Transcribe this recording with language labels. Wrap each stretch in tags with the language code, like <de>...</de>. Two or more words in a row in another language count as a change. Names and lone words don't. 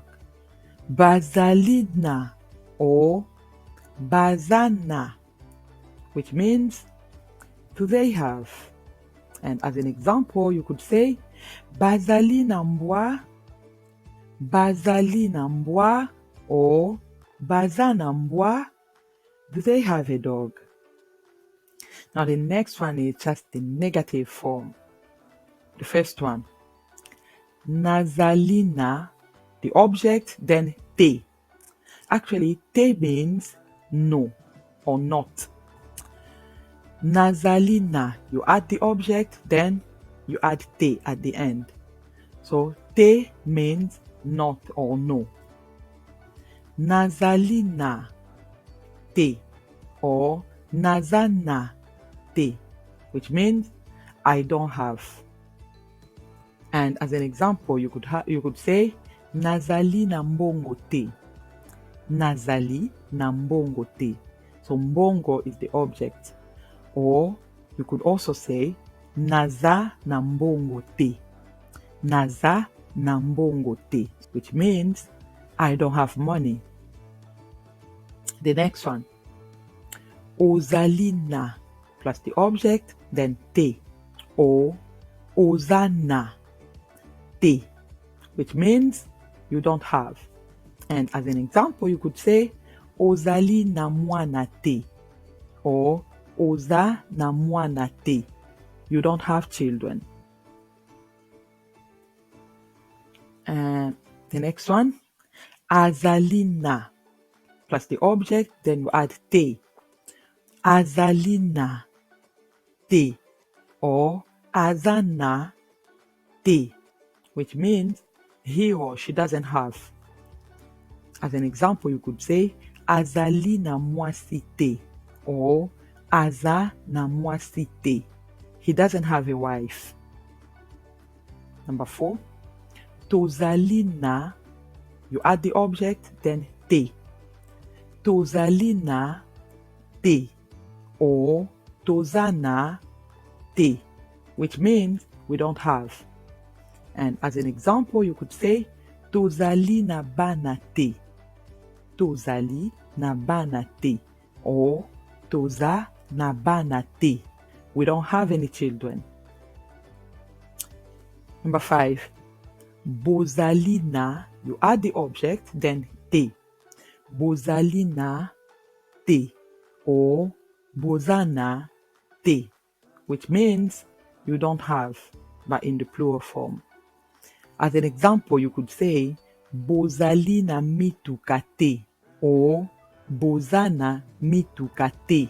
<en>Bazalina or bazana, which means do they have? And as an example, you could say</en> <ln>bazalina mbwa, bazalina mbwa</ln> <en>or</en> <ln>bazana mbwa,</ln> <en>do they have a dog? Now the next one is just the negative form. The first one, nazalina, the object, then te. Actually, te means no or not. Nazalina, you add the object, then you add te at the end. So te means not or no.</en> <ln>Nazalina te or nazana te,</ln> <en>which means I don't have. And as an example, you could say</en> <ln>nazali na mbongo te. Nazali na mbongo te.</ln> <en>So mbongo is the object. Or you could also say</en> <ln>naza na mbongo te. Naza na mbongo te,</ln> <en>which means I don't have money. The next one, ozalina, plus the object, then te.</en> <ln>Or ozana te,</ln> <en>which means you don't have. And as an example, you could say</en> <ln>ozali na mwana te</ln> <en>or</en> <ln>oza na mwana te,</ln> <en>you don't have children. And the next one, azalina, plus the object, then you add te.</en> <ln>Azalina te or azana te,</ln> <en>which means he or she doesn't have. As an example, you could say</en> <ln>azali na mwasi te</ln> <en>or</en> <ln>aza na mwasi te.</ln> <en>He doesn't have a wife. Number 4,</en> <ln>tozali na,</ln> <en>you add the object, then te.</en> <ln>Tozali na te or tozana te,</ln> <en>which means we don't have. And as an example, you could say</en> <ln>tozali na bana te. Tozali na bana te or toza na bana te.</ln> <en>We don't have any children. Number 5,</en> <ln>bozali na,</ln> <en>you add the object, then te.</en> <ln>Bozali na te or bozana te,</ln> <en>which means you don't have, but in the plural form. As an example, you could say</en> <ln>bozali na mituka te</ln> <en>or</en> <ln>bozana mituka te.</ln>